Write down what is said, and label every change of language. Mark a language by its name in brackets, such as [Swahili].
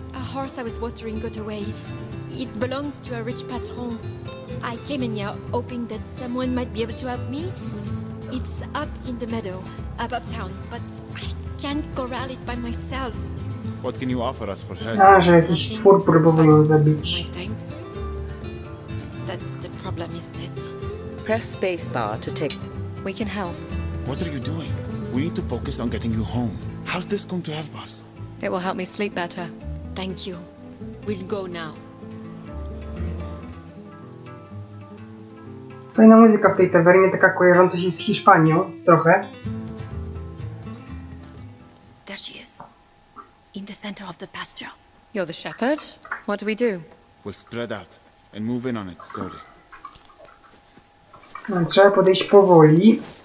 [English] A horse I was watering got away. It belongs to a rich patron. I came in here hoping that someone might be able to help me. It's up in the meadow, above town, but I can't corral it by myself. What can you offer us for help? [Polish] A, że jakiś stwór próbował ją zabić. [English] My thanks. That's the problem, isn't it? Press spacebar to take. We can help. What are you doing? We need to focus on getting you home. How's this going to help us? It will help me sleep better. Thank you. We'll go now. [Polish] Fajna muzyka w tej tawernie, taka kojarząca się z Hiszpanią, trochę. [English] There she is. In the center of the pasture. You're the shepherd? What do we do? We'll spread out and move in on it slowly. [Polish] No, trzeba podejść powoli.